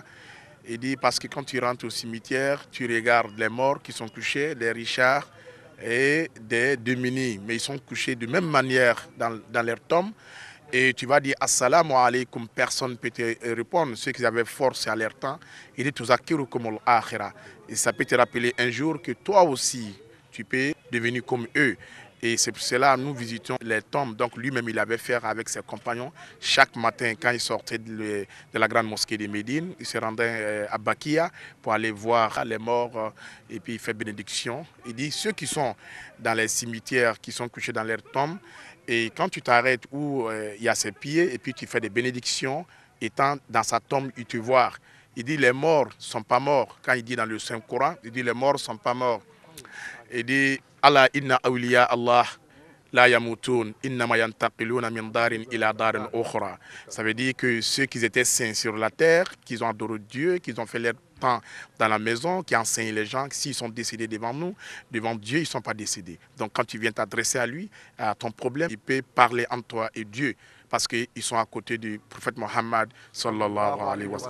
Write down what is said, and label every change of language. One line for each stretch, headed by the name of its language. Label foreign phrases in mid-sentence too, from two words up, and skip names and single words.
French: Il dit parce que quand tu rentres au cimetière, tu regardes les morts qui sont couchés, des richards et des démunis, mais ils sont couchés de même manière dans leur tombe. Et tu vas dire
Arabic: السلام عليكم,
French: personne ne peut te répondre. Ceux qui avaient force à leur temps, il dit
Arabic: تذكركم الآخرة.
French: Et ça peut te rappeler un jour que toi aussi, tu peux devenir comme eux. Et c'est pour cela que nous visitons les tombes. Donc lui-même, il avait fait avec ses compagnons. Chaque matin, quand il sortait de la grande mosquée de Médine, il se rendait à Bakia pour aller voir les morts et puis il fait bénédiction. Il dit, ceux qui sont dans les cimetières, qui sont couchés dans leurs tombes, et quand tu t'arrêtes où il y a ses pieds et puis tu fais des bénédictions, étant dans sa tombe, il te voit. Il dit, les morts ne sont pas morts. Quand il dit dans le Saint-Coran, il dit, les morts ne sont pas morts. Il dit,
Arabic: الله إن أولياء الله لا يموتون إنما ينتقلون من دار إلى دار أخرى.
French: Ça veut dire que ceux qui étaient saints sur la terre, qui ont adoré Dieu, qui ont fait leur temps dans la maison, qui enseignent les gens, s'ils sont décédés devant nous, devant Dieu, ils ne sont pas décédés. Donc quand tu viens t'adresser à lui, à ton problème, il peut parler entre toi et Dieu. Parce qu'ils sont à côté du prophète Mohammed
Arabic: صلى الله عليه وسلم.